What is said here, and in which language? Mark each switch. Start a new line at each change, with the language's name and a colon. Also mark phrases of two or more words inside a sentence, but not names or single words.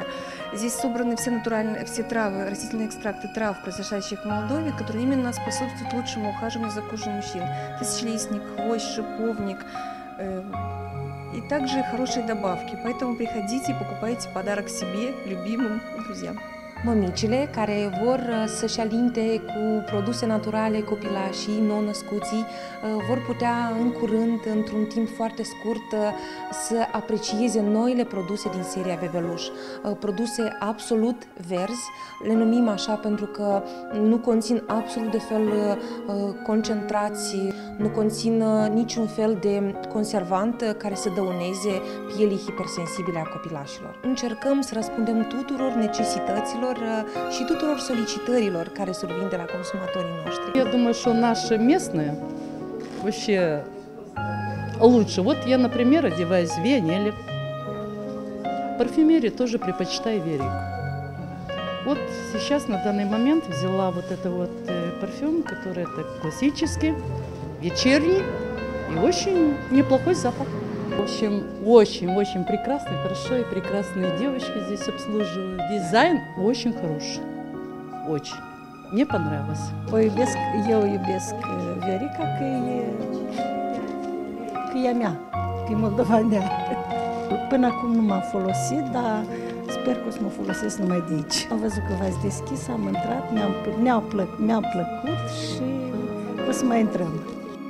Russian: Здесь собраны все травы, растительные экстракты трав, произошедших в Молдове, которые именно способствуют лучшему ухаживанию за кожей мужчин. Тысячелистник, хвощ, шиповник и также хорошие добавки. Поэтому приходите и покупайте подарок себе, любимым и друзьям.
Romanian: Mămicile care vor să-și alinte cu produse naturale copilașii, nou-născuții, vor putea în curând, într-un timp foarte scurt, să aprecieze noile produse din seria Bebeluș. Produse absolut verzi, le numim așa pentru că nu conțin absolut de fel concentrații, nu conțin niciun fel de conservant care să dăuneze pielii hipersensibile a copilașilor. Încercăm să răspundem tuturor necesităților și tuturor solicitărilor care survin de la consumatorii noștri.
Russian: Я думаю, что наши местные вообще лучше. Вот я, например, одеваюсь в Вионеле. Парфюмерии тоже предпочитаю Верику. Вот сейчас на данный момент взяла вот это вот парфюм, который это классический, вечерний и очень неплохой запах. В общем, очень прекрасно, хорошо, и прекрасные девочки здесь обслуживают. Дизайн очень хороший, очень. Мне понравилось.
Romanian: Eu iubesc Viorica că e a mea, că e moldovanea. Până acum nu m-am folosit, dar sper că o să mă folosesc numai de aici. Am văzut că v-ați deschis, am intrat, mi-a plăcut și o să mai intrăm.